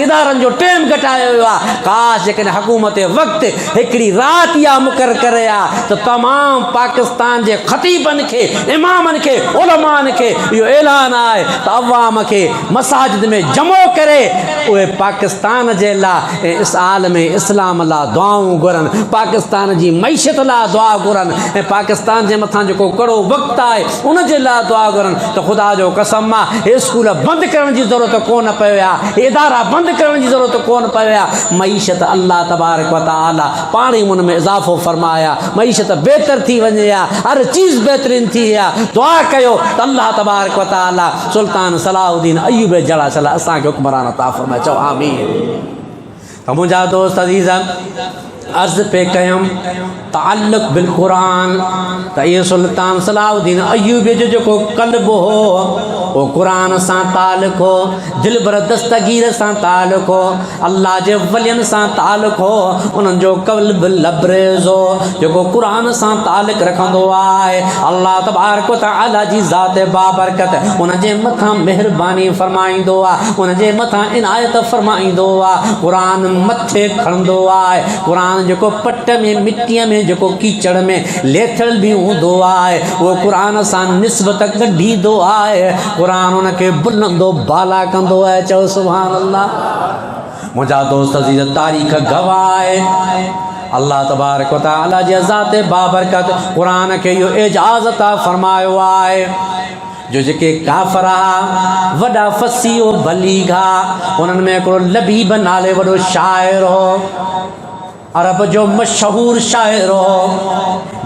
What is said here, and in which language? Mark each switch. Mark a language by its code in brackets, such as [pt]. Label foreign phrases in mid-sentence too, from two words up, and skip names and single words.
[sd] इदारनि जो टाइम घटायो वियो आहे, काश जेकॾहिं हुकूमत वक़्तु हिकिड़ी राति इहा मुक़ररु करे आहे त तमामु पाकिस्तान जे ख़तीबनि खे, इमामनि खे, उलमानि खे इहो ऐलान आहे त अवाम खे मसाजिद में जमो करे उहे पाकिस्तान जे लाइ ऐं इस आलम इस्लाम लाइ दुआऊं घुरनि, पाकिस्तान जी मईशत लाइ दुआ घुरनि ऐं पाकिस्तान जे मथां जेको कड़ो वक़्तु आहे उन जे लाइ दुआ घुरनि। त ख़ुदा जो कसम आहे, हे स्कूल बंदि करण जी ज़रूरत कोन पियो आहे, हे इदारा बंदि करण जी ज़रूरत कोन पियो आहे। मईशत [ar] الله تبارك و تعالى [sd] पाण ई उन में इज़ाफ़ो फरमाया, मईशत बहितर थी वञे हा, हर चीज़ बहितरीन थी हा। दुआ कयो त [ar] الله تبارك و تعالى [sd] सुल्तान सलाउद्दीन अय्यूब जड़ा सला असांखे हुक्मरान अता फरमाए। चओ आमीन। त मुंहिंजा दोस्त अज़ीज़ अर्ज़ पे कयमि [ar] تعلق بالقرآن [sd] त इहो सुल्तान सलाउद्दीन अय्यूब जो जेको क़ल्ब हो उहो क़ुरान सां ताल्लुक़ हो, दिल भर दस्तगीर सां ताल्लुक़ हो, अल्लाह जे वलियनि सां ताल्लुक़ हो। उन्हनि जो क़ल्ब लबरेज़ हो जेको क़ुरान सां ताल्लुक़ रखंदो आहे। [ar] الله تبارك و تعالى [sd] जी ज़ात बाबरकत उन जे मथां महिरबानी फरमाईंदो आहे, उन जे मथां इनायत फरमाईंदो आहे। क़ुरान मथे खणंदो आहे, क़ुरान जेको पट में मिटीअ में जेको कीचड़ में लेथल बि हूंदो आहे उहो क़ुरान सां निस्बत कढींदो आहे। क़ुरान उनखे बुलंदो बाला कंदो आहे। चओ [ar] سبحان الله. [sd] मुंहिंजा दोस्त अज़ीज़ तारीख़ गवाह आहे, [ar] الله تبارك و تعالى [sd] जी ज़ात बाबरकत क़ुरान खे इहो एजाज़ अता फरमायो आहे जो जेके काफ़िर वॾा फसीह बलीगा, उन्हनि में हिकिड़ो लबीब नाले वॾो शाइर हो, अरब जो मशहूर शाइर हो।